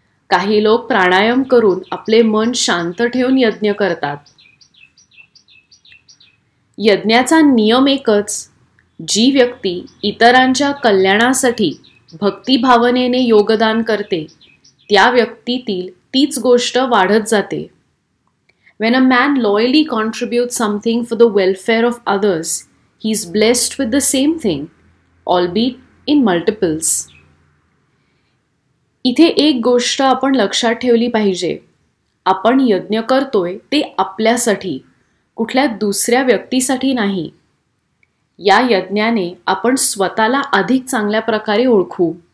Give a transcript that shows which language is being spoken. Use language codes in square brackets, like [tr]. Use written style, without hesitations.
[mr] काही लोक प्राणायाम करून आपले मन शांत ठेवून यज्ञ करतात. यज्ञाचा नियम एकच, जी व्यक्ती इतरांच्या कल्याणासाठी भक्तिभावनेने योगदान करते त्या व्यक्तीतील तीच गोष्ट वाढत जाते. [en] When a man loyally contributes something for the welfare of others, he is blessed with the same thing, albeit in multiples. [mr] इथे एक गोष्ट आपण लक्षात ठेवली पाहिजे. आपण यज्ञ करतोय ते आपल्यासाठी, कुठल्या दुसऱ्या व्यक्तीसाठी नाही. या यज्ञाने आपण स्वतःला अधिक चांगल्या प्रकारे ओळखू.